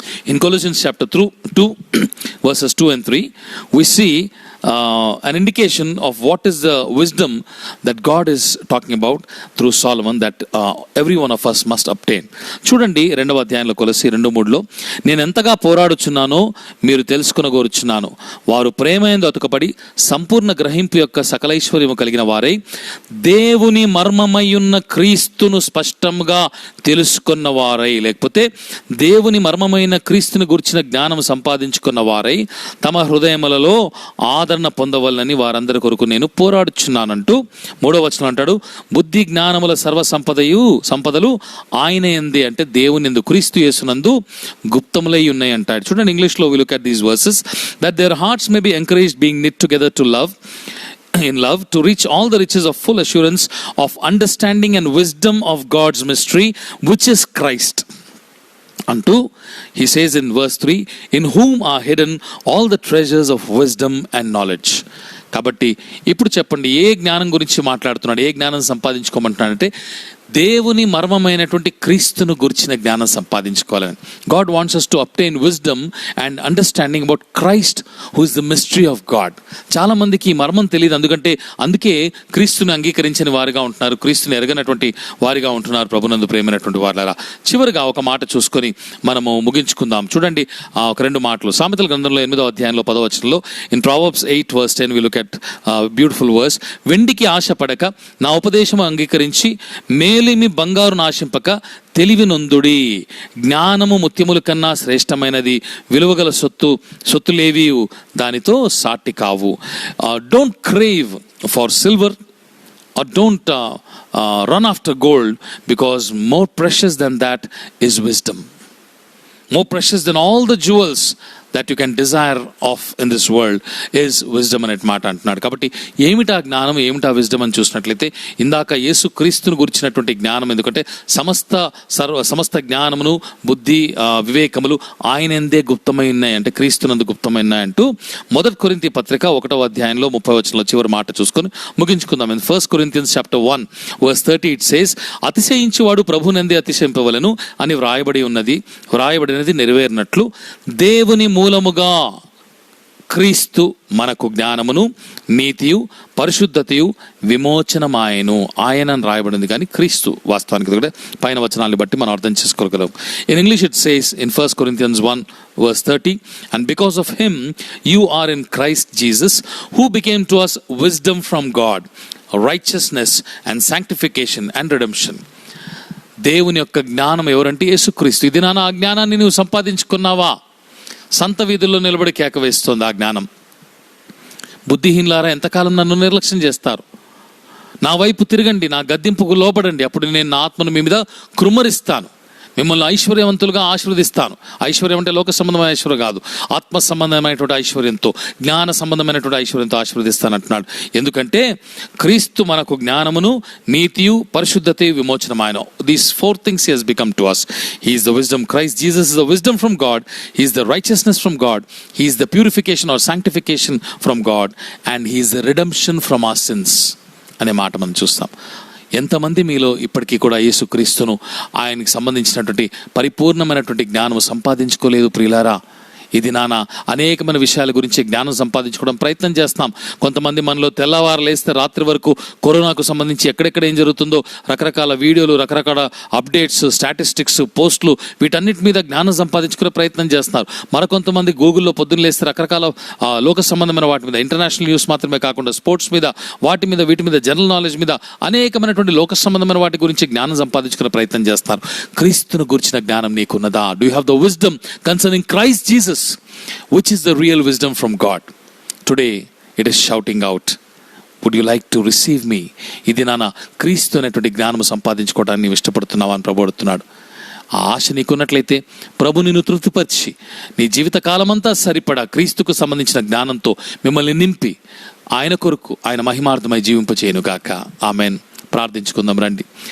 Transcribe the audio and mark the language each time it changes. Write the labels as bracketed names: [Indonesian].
[English] In Colossians chapter 2 verses 2 and 3, we see an indication of what is the wisdom that God is talking about through Solomon, that every one of us must obtain. [Telugu] చూడండి 2వ అధ్యాయంలో కొలస్సీ 2:3లో, నేను ఎంతగా పోరాడుచున్నానో మీరు తెలుసుకొనగోరుచున్నాను, వారు ప్రేమయందు అతుకబడి సంపూర్ణ గ్రహింపు యొక్క సకలైశ్వర్యము కలిగిన వారై దేవుని మర్మమయ్యున్న క్రీస్తును స్పష్టంగా తెలుసుకున్న వారై, లేకపోతే దేవుని మర్మమైన క్రీస్తుని గురించిన జ్ఞానం సంపాదించుకున్న వారై తమ హృదయములలో ఆదరణ పొందవలనని వారందరి కొరకు నేను పోరాడుచున్నానంటూ 3వ వచనం అంటాడు, బుద్ధి జ్ఞానముల సర్వ సంపదలు ఆయన యందే, అంటే దేవుని యందు క్రీస్తు యేసునందు గుప్తములై ఉన్నాయి అంటాడు. చూడండి, ఇంగ్లీష్లో [English] we look at these verses, that their hearts may be encouraged, being knit together in love, to reach all the riches of full assurance of understanding and wisdom of God's mystery, which is Christ. Antu, he says in verse 3, in whom are hidden all the treasures of wisdom and knowledge. [Telugu] కాబట్టి ఇప్పుడు చెప్పండి, ఏ జ్ఞానం గురించి మాట్లాడుతున్నాడు, ఏ జ్ఞానం సంపాదించుకోమంటున్నాడంటే దేవుని మర్మమైనటువంటి క్రీస్తును గురించిన జ్ఞానం సంపాదించుకోవాలని. [English] God wants us to obtain wisdom and understanding about Christ, who is the mystery of God. [Telugu] చాలా మందికి ఈ మర్మం తెలియదు, అందుకే క్రీస్తుని అంగీకరించిన వారిగా ఉంటున్నారు, క్రీస్తుని ఎరగనటువంటి వారిగా ఉంటున్నారు. ప్రభునందు ప్రేమైనటువంటి వారులారా, చివరిగా ఒక మాట చూసుకొని మనము ముగించుకుందాం. చూడండి, ఒక 2 మాటలు సామెతల గ్రంథంలో 8వ అధ్యాయంలో 10వ వచనంలో, [English] in Proverbs 8:10 we look at beautiful verse, [Telugu] వెండికి ఆశపడక నా ఉపదేశం అంగీకరించి మేలిమి బంగారు నాశింపక తెలివి నొందుడి, జ్ఞానము ముత్యముల కన్నా శ్రేష్టమైనది, విలువగల సొత్తులేవి దానితో సాటి కావు. [English] Don't crave for silver or don't run after gold, because more precious than that is wisdom. More precious than all the jewels that you can desire of in this world is wisdom [Telugu] అనే మాట అంటున్నాడు. కాబట్టి ఏమిటా జ్ఞానం, ఏమిటా wisdom అని చూసినట్లయితే, ఇందాక యేసు క్రీస్తును గురించినటువంటి జ్ఞానం, ఎందుకంటే సమస్త జ్ఞానమును బుద్ధి వివేకములు ఆయన ఎందే గుప్తమై ఉన్నాయి, అంటే క్రీస్తునందు గుప్తమై ఉన్నాయి అంటూ 1 కొరింథీ పత్రిక 1వ అధ్యాయంలో 30వ వచనంలో చివరి మాట చూసుకొని ముగించుకుందాం. [English] in 1 Corinthians chapter 1 verse 30 it says, [Telugu] అతిశయించువాడు ప్రభునందే అతిశయింపవలెను అని వ్రాయబడినది నెరవేరినట్లు దేవుని మూలముగా క్రీస్తు మనకు జ్ఞానమును నీతియు పరిశుద్ధతయు విమోచనమాయను. ఆయన అని రాయబడింది, కానీ క్రీస్తు వాస్తవానికి కూడా పైన వచనాన్ని బట్టి మనం అర్థం చేసుకోగలం. [English] In English it says in 1 Corinthians 1 verse 30, and because of him you are in Christ Jesus, who became to us wisdom from God, righteousness and sanctification and redemption. [Telugu] దేవుని యొక్క జ్ఞానం ఎవరంటే యేసుక్రీస్తు. ఇది నాన్న, ఆ జ్ఞానాన్ని నువ్వు సంపాదించుకున్నావా? సంత వీధుల్లో నిలబడి కేక వేస్తోంది ఆ జ్ఞానం. బుద్ధిహీనులారా, ఎంతకాలం నన్ను నిర్లక్ష్యం చేస్తారు? నా వైపు తిరగండి, నా గద్దింపుకు లోపడండి, అప్పుడు నేను నా ఆత్మను మీ మీద కృమ్మరిస్తాను, మిమ్మల్ని ఐశ్వర్యవంతులుగా ఆశీర్వదిస్తాను. ఐశ్వర్యం అంటే లోక సంబంధమైన ఐశ్వర్యం కాదు, ఆత్మ సంబంధమైనటువంటి ఐశ్వర్యంతో, జ్ఞాన సంబంధమైనటువంటి ఐశ్వర్యంతో ఆశీర్వదిస్తాను అంటున్నాడు. ఎందుకంటే క్రీస్తు మనకు జ్ఞానమును నీతియు పరిశుద్ధతయు విమోచనమాయను. [English] These 4 things he has become to us. He is the wisdom. Christ Jesus is the wisdom from God. He is the righteousness from God. He is the purification or sanctification from God. And he is the redemption from our sins [Telugu] అనే మాట మనం చూస్తాం. ఎంతమంది మీలో ఇప్పటికీ కూడా యేసుక్రీస్తును, ఆయనకి సంబంధించినటువంటి పరిపూర్ణమైనటువంటి జ్ఞానం సంపాదించుకోలేదు ప్రియులారా? ఇది నాన్న, అనేకమైన విషయాల గురించి జ్ఞానం సంపాదించుకోవడం ప్రయత్నం చేస్తాం. కొంతమంది మనలో తెల్లవారు లేస్తే రాత్రి వరకు కరోనాకు సంబంధించి ఎక్కడెక్కడ ఏం జరుగుతుందో రకరకాల వీడియోలు, రకరకాల అప్డేట్స్, స్టాటిస్టిక్స్, పోస్టులు, వీటన్నిటి మీద జ్ఞానం సంపాదించుకునే ప్రయత్నం చేస్తున్నారు. మరికొంతమంది గూగుల్లో పొద్దున్న లేస్తే రకరకాల లోక సంబంధమైన వాటి మీద, ఇంటర్నేషనల్ న్యూస్ మాత్రమే కాకుండా స్పోర్ట్స్ మీద, వీటి మీద, జనరల్ నాలెడ్జ్ మీద, అనేకమైనటువంటి లోక సంబంధమైన వాటి గురించి జ్ఞానం సంపాదించుకునే ప్రయత్నం చేస్తారు. క్రీస్తును గురించిన జ్ఞానం నీకున్నదా? [English] Do you have the wisdom concerning Christ Jesus, which is the real wisdom from God? Today it is shouting out, would you like to receive me? [Telugu] ఇది నాన్న, క్రీస్తు అనేటువంటి జ్ఞానం సంపాదించుకోవడానికి నీవు ఇష్టపడుతున్నావా అని ప్రభు అడుగుతున్నాడు. ఆ ఆశ నీకున్నట్లయితే ప్రభు నిన్ను తృప్తిపరిచి నీ జీవిత కాలమంతా సరిపడా క్రీస్తుకు సంబంధించిన జ్ఞానంతో మిమ్మల్ని నింపి ఆయన కొరకు, ఆయన మహిమార్థమై జీవింపచేయును గాక. ఆమెన్. ప్రార్థించుకుందాం రండి.